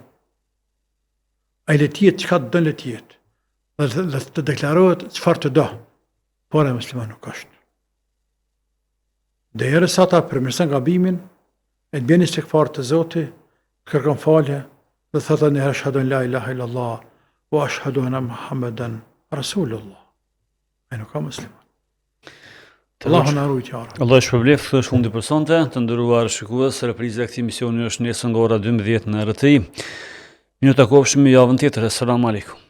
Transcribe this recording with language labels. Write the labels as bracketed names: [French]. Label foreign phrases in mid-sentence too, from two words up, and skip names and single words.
[Albanian] Ai le të jetë çka do le të jetë. Dhe të deklarohet çfarë të do, por e musliman nuk është. Dhe herë sa ta përmirëson gabimin, e të bjeni istikfar të Zotit, të kërkon falje, dhe thëtë një [Arabic] أشهد أن لا إله إلا الله وأشهد أن محمدا رسول الله. [Albanian] E nuk ka musliman. Allahu na ruaj qarë. Allah shpërbleft, këtë është fundi për sonte, të ndëruar shikues, repriza e këtij misioni është nesër nga ora 12 në RTI. Mirë takofshim javën tjetër. [Arabic] السلام عليكم.